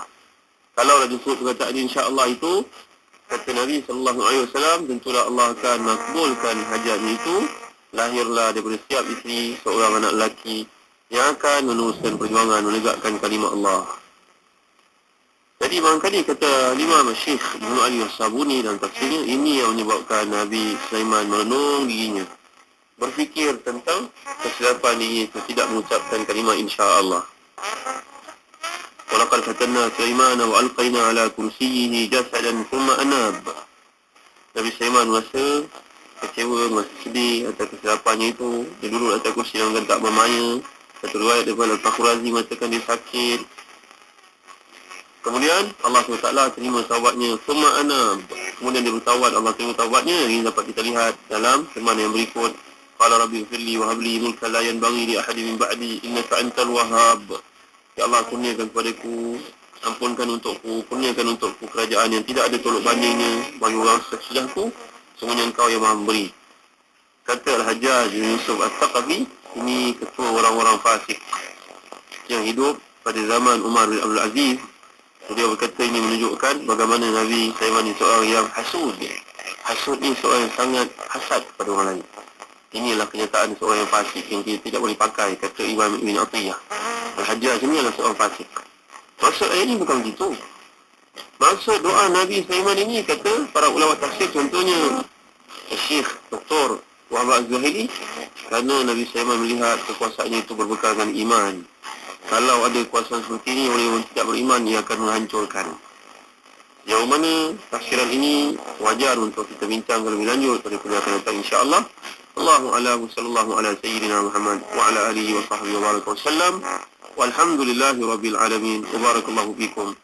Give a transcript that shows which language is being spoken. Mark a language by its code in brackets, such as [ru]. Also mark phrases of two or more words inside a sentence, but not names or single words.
[ms] Kalau dah disebut perkataan [ar] إن شاء الله [ms] itu, kata Nabi SAW, tentulah Allah akan makbulkan hajatnya itu. Lahirlah daripada setiap isteri seorang anak lelaki yang akan meneruskan perjuangan menegakkan kalimat Allah. Jadi barangkali kata Imam Syekh Ibn Ali As-Sabuni dalam tafsirnya, ini yang menyebabkan Nabi Sulaiman merenung dirinya, berfikir tentang kesilapan dirinya itu, tidak mengucapkan kalimat [ar] إن شاء الله. ولقد فتنا سليمان وألقينا على كرسيه جسدا ثم أناب. [ms] Nabi Sulaiman merasa kecewa, merasa sedih atas kesilapannya itu. Dia duduk atas kursi yang tak bermaya. Satu riwayat daripada Al-Fakhrazi mengatakan dia sakit. Kemudian Allah SWT terima taubatnya, [ar] ثم أناب. [ms] Kemudian dia bertaubat, Allah terima taubatnya. Ini dapat kita lihat dalam firman yang berikut, [ar] قال رب اغفر لي وهب لي ملكا لا ينبغي لأحد من بعدي إنك أنت الوهاب. [ms] Ya Allah, kurniakan kepadaku, ampunkan untukku, kurniakan untukku kerajaan yang tidak ada tolak bandingnya bagi orang sesudahku, semuanya engkau yang maha memberi. Kata Al-Hajjaj bin Yusuf Al-Thaqafi, ini ketua orang-orang fasik yang hidup pada zaman Umar bin Abdul Aziz. Dia berkata ini menunjukkan bagaimana Nabi Sulaiman ni seorang yang hasud. Hasud ni seorang yang sangat hasad kepada orang lain. Inilah kenyataan seorang yang fasik yang kita tidak boleh pakai, kata Imam Ibn Atiyah. Al-Hajjaj ini adalah seorang fasik. Maksud ayat ini bukan begitu. Maksud doa Nabi Sulaiman ini, kata para ulama tafsir, contohnya Syekh Dr. Wahab Az-Zuhaili, kerana Nabi Sulaiman melihat kekuasaannya itu berbekal dengan iman. Kalau ada kuasa seperti ini, orang yang tidak beriman, ia akan menghancurkan. Yang mana tafsiran ini wajar untuk kita bincang lebih lanjut pada kuliah akan datang, [ar] إن شاء الله. الله أعلم، صلى الله على سيدنا محمد وعلى آله وصحبه وبارك وسلم. والحمد لله رب العالمين. وبارك الله فيكم.